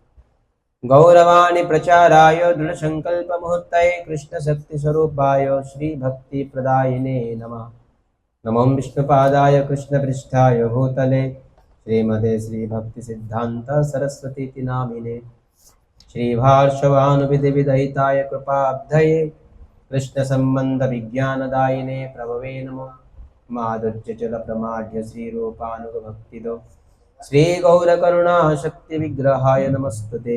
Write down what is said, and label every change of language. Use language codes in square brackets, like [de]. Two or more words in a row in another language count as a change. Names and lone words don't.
[sa] గౌరవాణి ప్రచారాయ దృఢ సంకల్ప ముహూర్తయే కృష్ణ శక్తి స్వరూపాయ శ్రీ భక్తి ప్రదాయినే నమః. నమో విష్ణుపాదాయ కృష్ణపృష్ఠాయ భూతలే శ్రీమదే శ్రీ భక్తి సిద్ధాంత సరస్వతి నామినే. श्रीभार्षवानुविधि विदहिताय कृपाब्धये कृष्ण संबंध विज्ञानदायिने प्रभवे नमो. माधुर्य जल प्रमाढ्य श्री रूपानुग भक्तिदो श्री गौर करुणा शक्ति विग्रहाय नमस्तुते.